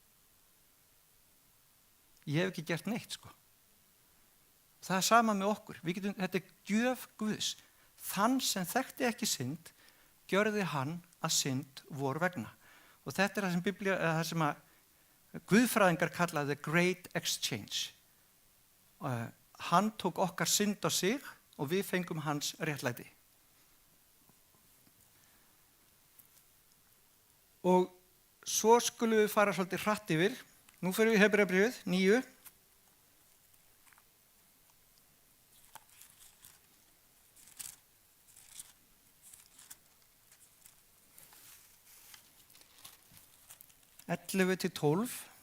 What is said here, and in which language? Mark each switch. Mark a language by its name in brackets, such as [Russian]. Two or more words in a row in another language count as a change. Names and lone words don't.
[Icelandic] Ég hef ekki gert neitt, sko. Það er sama með okkur. Þetta er gjöf Guðs. Þann sem þekkti ekki synd, gjörði hann að synd vor vegna. Og þetta er það sem að guðfræðingar kalla [English] the great exchange. [Icelandic] Hann tók okkar synd á sig og við fengum hans réttlæti. Og svo skulum við fara svolítið hratt yfir. Nú fyrir við Hebreabréfið 9. Ellefu til 12.